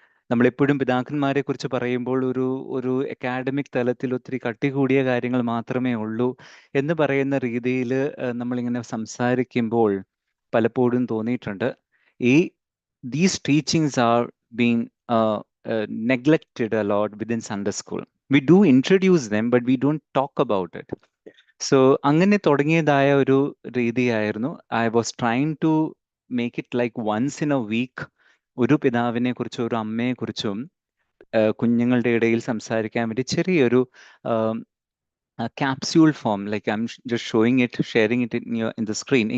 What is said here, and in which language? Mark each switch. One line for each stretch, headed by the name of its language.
Malayalam: നമ്മളെപ്പോഴും പിതാക്കന്മാരെ കുറിച്ച് പറയുമ്പോൾ ഒരു അക്കാഡമിക് തലത്തിൽ ഒത്തിരി കട്ടി കൂടിയ കാര്യങ്ങൾ മാത്രമേ ഉള്ളൂ എന്ന് പറയുന്ന രീതിയിൽ നമ്മളിങ്ങനെ സംസാരിക്കുമ്പോൾ പലപ്പോഴും തോന്നിയിട്ടുണ്ട്
English: these teachings are being neglected a lot within Sunday school. We do introduce them, but we don't talk about it. So
Malayalam: അങ്ങനെ തുടങ്ങിയതായ ഒരു രീതിയായിരുന്നു.
English: I was trying to make it like once in a week,
Malayalam: ഒരു പിതാവിനെ കുറിച്ചും ഒരു അമ്മയെ കുറിച്ചും കുഞ്ഞുങ്ങളുടെ ഇടയിൽ സംസാരിക്കാൻ വേണ്ടി ചെറിയൊരു
English: Capsule form, like I'm just showing it, sharing it in the screen.